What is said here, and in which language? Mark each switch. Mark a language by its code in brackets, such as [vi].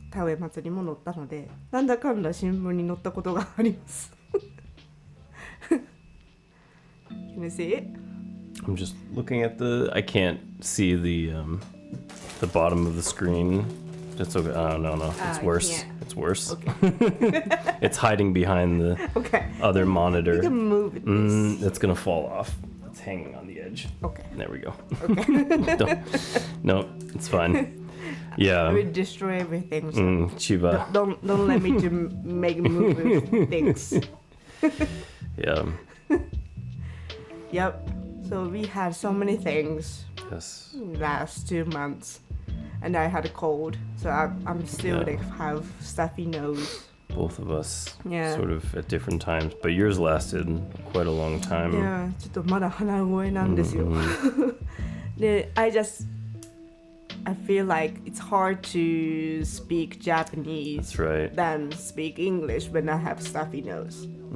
[ja] 田植え祭りも載ったので、なんだかんだ新聞に載ったことがあります。 [en] Can you see it? I'm just looking at I can't see the bottom of the screen. It's okay. Oh, no. It's worse. It's worse. Okay. It's hiding behind the other monitor. You can move it. It's going to fall off. It's hanging on the edge. Okay. There we go. Okay. No, it's fine. Yeah. I will destroy everything. So Chiba. don't let me to make move things. Yeah. Yep. So we had so many things Yes. last 2 months, and I had a cold, so I'm still like have stuffy nose. Both of us, Yeah. sort of at different times, but yours lasted quite a long time. [ja] Yeah, ちょっとまだ鼻声なんですよ。 [en] で、I feel like it's hard to speak Japanese That's right. than speak English when I have stuffy nose.